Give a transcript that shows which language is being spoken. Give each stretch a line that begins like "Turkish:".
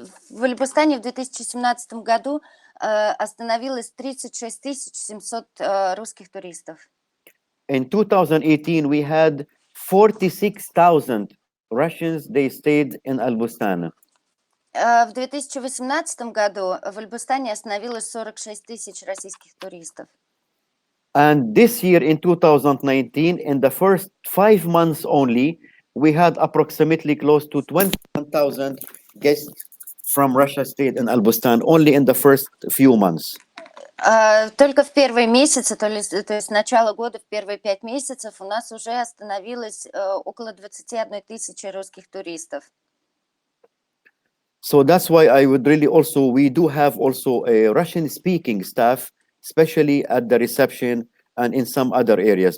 Russian: В Альбустане в 2017 году остановилось 36 700 русских туристов.
English: In 2018, we had 46,000 Russians, they stayed in Al Bustan.
Russian: В 2018 году в Альбустане остановилось 46 тысяч российских туристов.
English: And this year in 2019, in the first 5 months only, we had approximately close to 21,000 guests from Russia stayed in Al Bustan, only in the first few months.
Russian: Только в первые месяцы, то есть с начала года, в первые 5 месяцев у нас уже остановилось около 21 тысячи русских туристов.
English: So that's why I would really also, we do have also a Russian speaking staff, especially at the reception and in some other areas.